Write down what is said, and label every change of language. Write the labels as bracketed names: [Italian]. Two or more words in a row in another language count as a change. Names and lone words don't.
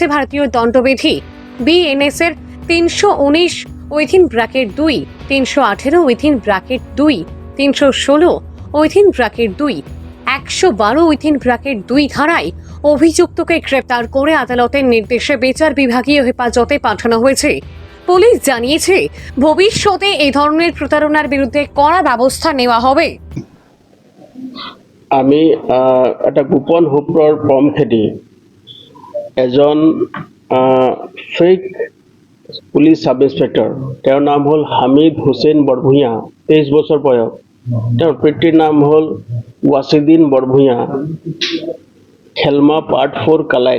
[Bangla] ভারতীয় দণ্ডবিধি BNS এর 319 (2), 318 (2), 316 (2), 112 (2) ধারায় অভিযুক্তকে গ্রেপ্তার করে আদালতের নির্দেশে বিচার বিভাগীয় হেফাজতে পাঠানো হয়েছে। পুলিশ জানিয়েছে ভবিষ্যতে এই ধরনের প্রতারণার বিরুদ্ধে কড়া ব্যবস্থা নেওয়া হবে। [Assamese] আমি এটা গোপন সূত্ৰৰ পম খেদি এজন ফেক পুলিচ সাব ইন্সপেক্টৰ, তেওঁৰ নাম হ'ল হামিদ হুছেইন বৰভূঞা, 23 বছৰ বয়স। তেওঁৰ পিতৃৰ নাম হ'ল ৱাছিদ্দিন বৰভূঞা, খেলমা পাৰ্ট 4 কালাইন।